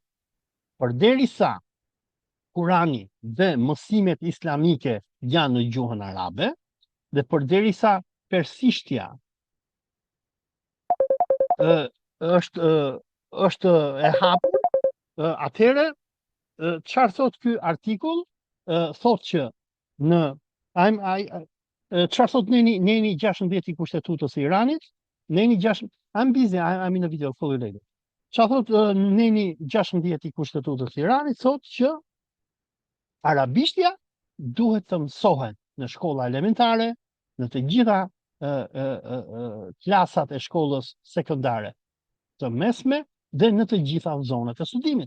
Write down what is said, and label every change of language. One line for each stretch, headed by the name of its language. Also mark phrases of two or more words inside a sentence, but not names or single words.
Albanian: Përderisa Kurani dhe mësimet islamike janë në gjuhën arabe, dhe përderisa persishtja është e hapur, atëherë, çfarë thot ky artikull? Thot që në çfarë thot neni 16 i Kushtetutës së Iranit? Neni 16,
English: I'm busy, I'm in a video, call you later.
Albanian: Çfarë thot neni 16 i Kushtetutës së Iranit? Thot që arabishtja duhet të mësohet në shkolla elementare, në të gjitha klasat e shkollës sekondare të mesme, dhe në të gjitha zonat e studimit.